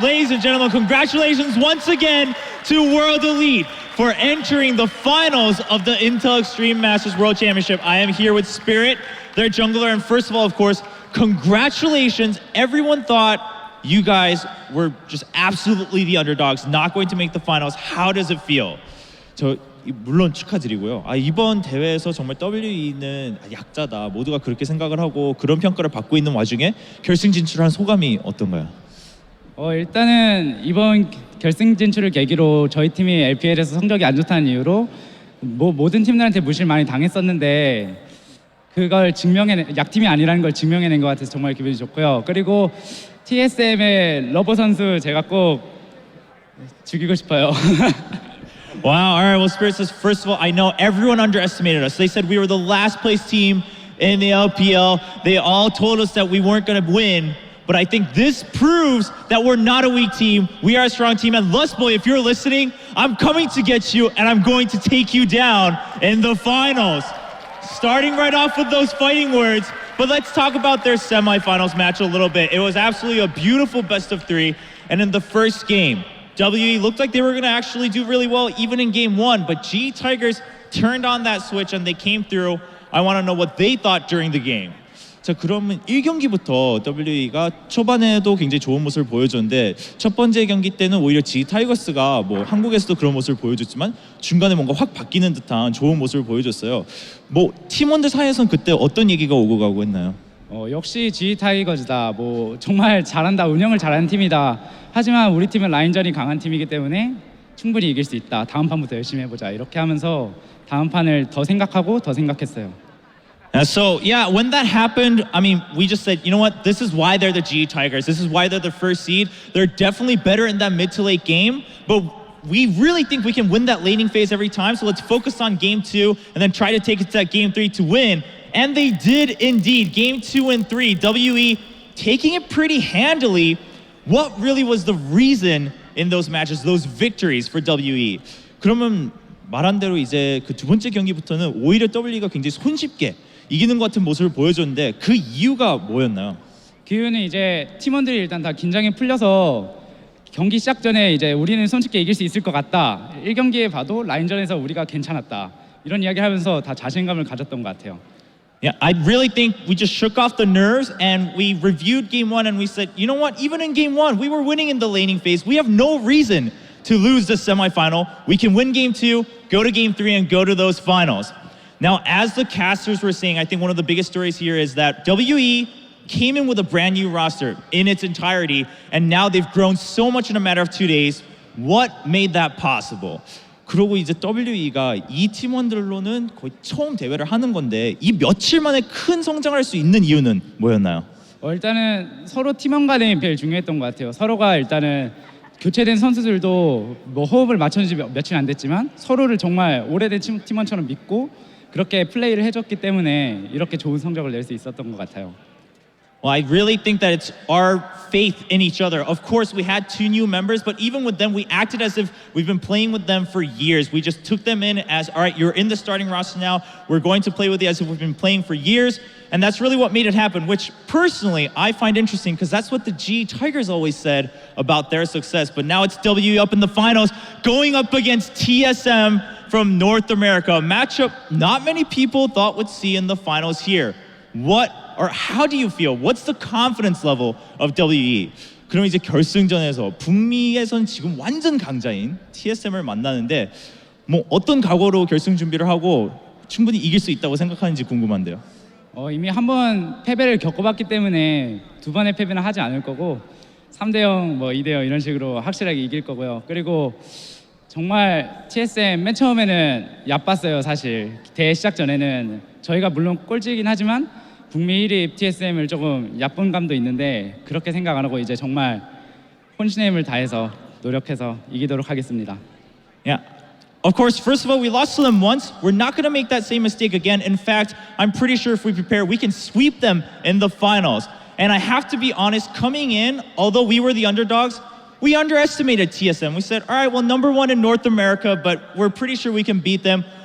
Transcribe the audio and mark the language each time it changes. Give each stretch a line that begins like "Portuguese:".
English: Ladies and gentlemen, congratulations once again to World Elite for entering the finals of the Intel Extreme Masters World Championship. I am here with Spirit, their jungler, and first of all, of course, congratulations. Everyone thought you guys were just absolutely the underdogs, not going to make the finals. How does it feel?
Korean: 물론 축하드리고요. 이번 대회에서 정말 WE는 약자다, 모두가 그렇게 생각을 하고 그런 평가를 받고 있는 와중에 결승 진출한 소감이 어떤가요? 일단은 이번 결승 진출을 계기로 저희 팀이 LPL에서 성적이 안 좋다는 이유로 모든 팀들한테 무시를 많이 당했었는데, 그걸 약팀이 아니라는 걸 증명해낸 것 같아서 정말 기분이 좋고요. 그리고 TSM의 러버 선수 제가 꼭 죽이고 싶어요.
English: Wow, all right, well, Spirit says, first of all, I know everyone underestimated us. They said we were the last place team in the LPL. They all told us that we weren't going to win. But I think this proves that we're not a weak team. We are a strong team. And Lustboy, if you're listening, I'm coming to get you, and I'm going to take you down in the finals. Starting right off with those fighting words, but let's talk about their semifinals match a little bit. It was absolutely a beautiful best of three. And in the first game, WE looked like they were going to actually do really well even in game one, but GE Tigers turned on that switch and they came through. I want to know what they thought during the game.
Korean: 자, 그러면 1경기부터 WE가 초반에도 굉장히 좋은 모습을 보여줬는데 첫 번째 경기 때는 오히려 GE 타이거스가 뭐 한국에서도 그런 모습을 보여줬지만 중간에 뭔가 확 바뀌는 듯한 좋은 모습을 보여줬어요. 뭐 팀원들 사이에서는 그때 어떤 얘기가 오고 가고 했나요? 역시 GE 타이거즈다. 뭐 정말 잘한다. 운영을 잘하는 팀이다. 하지만 우리 팀은 라인전이 강한 팀이기 때문에 충분히 이길 수 있다. 다음 판부터 열심히 해보자. 이렇게 하면서 다음 판을 더 생각하고 더 생각했어요.
English: So yeah, when that happened, I mean, we just said, you know what, this is why they're the GE Tigers. This is why they're the first seed. They're definitely better in that mid to late game, but we really think we can win that laning phase every time. So let's focus on game 2 and then try to take it to that game 3 to win. And they did indeed. Game 2 and 3, WE taking it pretty handily. What really was the reason in those matches, those victories for WE?
Korean: 그러면 말한 대로 이제 그 두 번째 경기부터는 오히려 WE가 굉장히 손쉽게 이기는 것 같은 모습을 보여줬는데 그 이유가 뭐였나요? 그 이유는 이제 팀원들이 일단 다 긴장이 풀려서 경기 시작 전에 이제 우리는 손쉽게 이길 수 있을 것 같다. 1경기에 봐도 라인전에서 우리가 괜찮았다. 이런 이야기를 하면서 다 자신감을 가졌던 것 같아요.
English: Yeah, I really think we just shook off the nerves and we reviewed game 1 and we said, you know what, even in game 1, we were winning in the laning phase. We have no reason to lose the semifinal. We can win game 2, go to game 3 and go to those finals. Now, as the casters were saying, I think one of the biggest stories here is that WE came in with a brand new roster in its entirety, and now they've grown so much in a matter of 2 days. What made that possible?
Korean: 그러고 이제 WE가 이 팀원들로는 거의 처음 대회를 하는 건데 이 며칠 만에 큰 성장할 수 있는 이유는 뭐였나요? 일단은 서로 팀원 간의 제일 중요했던 것 같아요. 서로가 일단은 교체된 선수들도 뭐 호흡을 맞춘 지 며칠 안 됐지만 서로를 정말 오래된 팀원처럼 믿고 그렇게 플레이를 해줬기 때문에 이렇게 좋은 성적을 낼 수 있었던 것 같아요.
English: Well, I really think that it's our faith in each other. Of course, we had 2 new members, but even with them, we acted as if we've been playing with them for years. We just took them in as, all right, you're in the starting roster now. We're going to play with you as if we've been playing for years. And that's really what made it happen, which personally I find interesting because that's what the GE Tigers always said about their success. But now it's WE up in the finals, going up against TSM from North America, a matchup not many people thought would see in the finals here. What or how do you feel? What's the confidence level of WE?
Korean: 그럼 이제 결승전에서 북미에선 지금 완전 강자인 TSM을 만나는데 뭐 어떤 각오로 결승 준비를 하고 충분히 이길 수 있다고 생각하는지 궁금한데요. 이미 한 번 패배를 겪어봤기 때문에 두 번의 패배는 하지 않을 거고 3대0, 뭐 2대0 이런 식으로 확실하게 이길 거고요. 그리고 정말 TSM 맨 처음에는 얕봤어요. 사실 대회 시작 전에는 저희가 물론 꼴찌이긴 하지만 북미 1위 TSM을 조금 얕본 감도 있는데 그렇게 생각 안 하고 이제 정말 혼신의 힘을 다해서 노력해서 이기도록 하겠습니다.
English: Yeah. Of course, first of all, we lost to them once. We're not going to make that same mistake again. In fact, I'm pretty sure if we prepare, we can sweep them in the finals. And I have to be honest, coming in, although we were the underdogs, we underestimated TSM. We said, all right, well, #1 in North America, but we're pretty sure we can beat them.